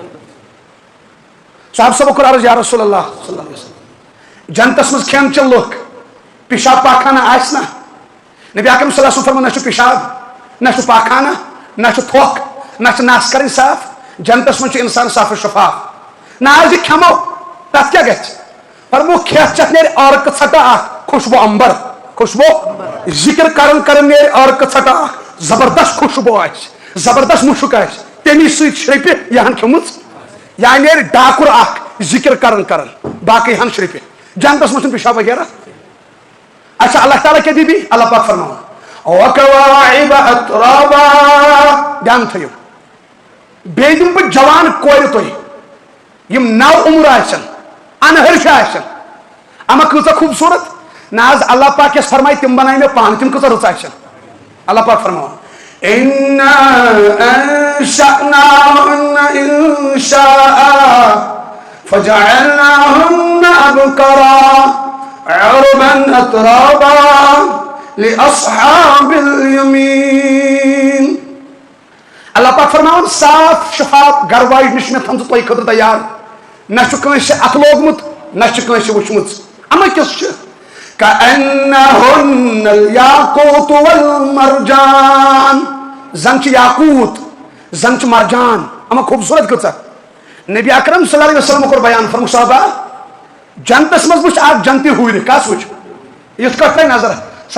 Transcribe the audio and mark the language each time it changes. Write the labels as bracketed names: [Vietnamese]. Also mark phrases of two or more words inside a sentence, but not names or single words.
[Kashmiri] صاحب صٲبو کوٚر عرض [Arabic] یا رسول اللہ صلی اللہ علیہ وسلم [Kashmiri] جنتس منٛز کھٮ۪ن چٮ۪ن لُکھ پِشاب پاخانہ آسہِ نا نبی اکرم [Arabic] صلی اللہ علیہ وسلم [Kashmiri] فرمو نہ چھُ پِشاب نہ چھُ پاخانہ نہ چھُ تھوٚکھ نہ چھِ نس کرٕنۍ صاف جنتس منٛز چھُ انسان صاف شفاف نہ آز یہِ کھٮ۪مو تتھ کیٛاہ گژھِ فرمو کھٮ۪تھ چٮ۪تھ نیرِ عٲرقہٕ ژھٹہٕ اکھ خوشبو امبر خوشبو ذکر کران نیرِ عٲرقہٕ ژھٹہٕ اکھ زبردست خوشبو آسہِ زبردست مُشُک آسہِ تمی سۭتۍ شرٛپہِ یہِ ہن کھیوٚمٕژ یا نیرِ ڈاکُر اکھ ذکر کران باقٕے ہن شرٛپہِ جنتس منٛز چھُنہٕ پِشاب وغیرہ [Urdu] اچھا اللہ تعالیٰ کیا دی بھی اللہ پاک فرماؤں [Arabic] وَكَوَاعِبَ أَتْرَابًا [Kashmiri] دھیان تھٲیِو بیٚیہِ دِمہٕ بہٕ جوان کورِ تۄہہِ یِم نو عمر آسن انہرش آسن اما کۭژاہ خوٗبصوٗرت نہ حظ اللہ پاک یس فرمایہِ تِم بنایہِ مےٚ پانہٕ تِم کۭژاہ رٕژ آسن اللہ پاک فرماوان [Arabic] إِنَّا أَنشَأْنَاهُنَّ إِنشَاءً فَجَعَلْنَاهُنَّ أَبْكَارًا عُرُبًا أَتْرَابًا لِأَصْحَابِ الْيَمِينِ [Kashmiri] اللہ پاک فرماوان صاف شفاف گرواج نش مے تھمژ تۄہہِ خٲطرٕ تیار نہ چھُ کٲنٛسہِ اتھ لوگمُت نہ چھُ کٲنٛسہِ وٕچھمٕژ اما کِژھ چھِ [Arabic] كأنهن الياقوت والمرجان [Kashmiri] زن چھ یاقوت زن چھ مرجان اما خوبصورت کۭژاہ نبی اکرم [Arabic] صلی اللہ علیہ وسلم [Kashmiri] کوٚر بیان فرموو صحابہ جنتس منٛز وٕچھ اکھ جنتی ہُرِ کس وٕچھ یِتھ کٲٹھۍ ترٛایہِ نظر سۄ